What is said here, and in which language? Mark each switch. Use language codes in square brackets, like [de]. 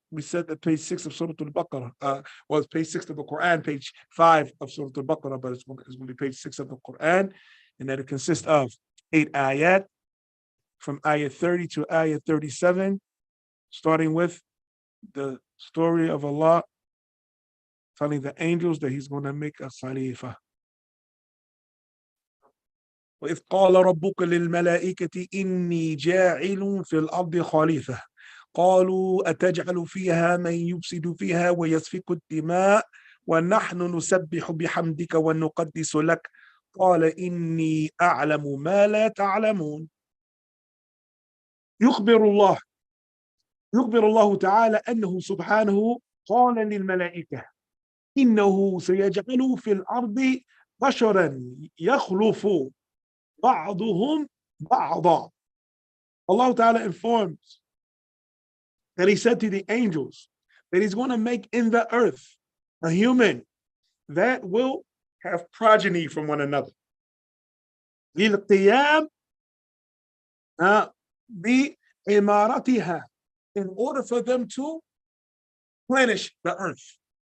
[en] We said that page 6 of Surah Al-Baqarah was page 6 of the Quran, page 5 of Surah Al-Baqarah, but it's going to be page 6 of the Quran, and that it consists of 8 ayat from ayat 30 to ayat 37, starting with the story of Allah telling the angels that he's going to make a Khalifa. [ar] وإذ قال ربك للملائكة إني جاعل في الأرض خليفة قالوا أتجعل فيها من يفسد فيها ويسفك الدماء ونحن نسبح بحمدك ونقدس لك قال إني أعلم ما لا تعلمون. يخبر الله تعالى أنه سبحانه قال للملائكة إنه سيجعل في الأرض بشرا يخلف بعضهم بعضا. [en] Allah Ta'ala informs that he said to the angels that he's going to make in the earth a human that will have progeny from one another. [ar] للقيام بإمارتها, [en] in order for them to replenish the earth.